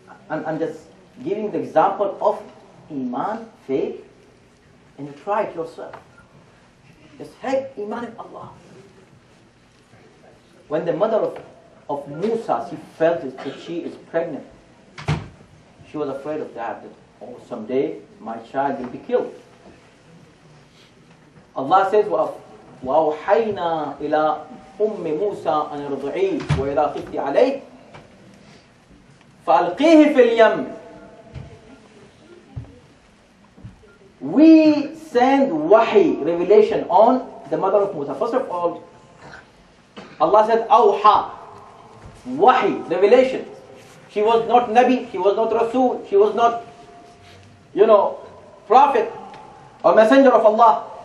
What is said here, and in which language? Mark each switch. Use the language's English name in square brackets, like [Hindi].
[English] I'm just giving the example of Iman, faith, and you try it yourself. Just have Iman in Allah. when the mother of Musa, she felt that she is pregnant, she was afraid of that oh, someday my child will be killed. Allah says, [Arabic] وَأَوْحَيْنَا إِلَىٰ أُمِّ مُوسَىٰ أَنِ ارْضِعِيهِ وَإِذَا خِفْتِ عَلَيْهِ فَأَلْقِيهِ فِي الْيَمِّ. [English] We send wahi, revelation, on the mother of Musa. First of all, Allah said, awha, wahi, revelation. She was not Nabi, she was not Rasul, she was not, prophet or messenger of Allah.